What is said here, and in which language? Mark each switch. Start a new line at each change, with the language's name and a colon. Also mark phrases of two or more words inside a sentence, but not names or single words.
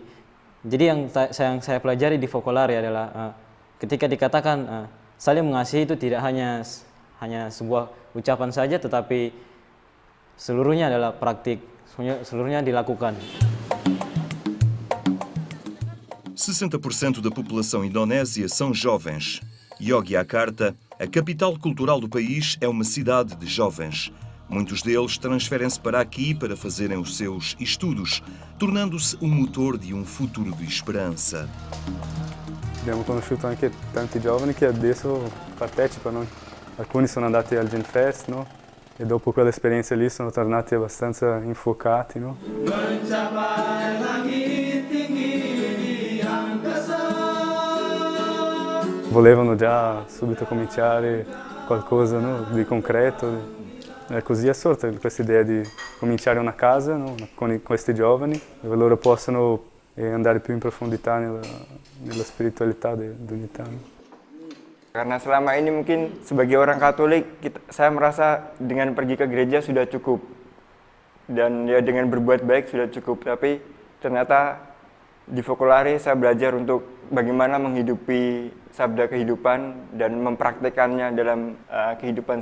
Indonesian: Jadi yang saya pelajari di Focolare adalah ketika dikatakan saling mengasihi itu tidak hanya sebuah ucapan saja, tetapi seluruhnya adalah praktik, seluruhnya dilakukan.
Portuguese: 60% da população indonésia são jovens. Yogyakarta, a capital cultural do país, é uma cidade de jovens. Muitos deles transferem-se para aqui para fazerem os seus estudos, tornando-se motor de futuro de esperança.
Italian: Abbiamo conosciuto anche tanti giovani che adesso partecipano. Alcuni sono andati al Gen Fest, no? E dopo quell'esperienza lì sono tornati abbastanza infuocati, no? Volevano già subito cominciare qualcosa, no, di concreto. È così assorta questa idea di cominciare una casa, no, con questi giovani, dove loro possono andare più in profondità nella spiritualità dell'unità. No?
Indonesian: Karena selama ini mungkin sebagai orang Katolik, saya merasa dengan pergi ke gereja sudah cukup. Dan ya dengan berbuat baik sudah cukup. Tapi ternyata di Focolare saya belajar untuk bagaimana menghidupi sabda kehidupan dan mempraktekannya dalam kehidupan sehari-hari.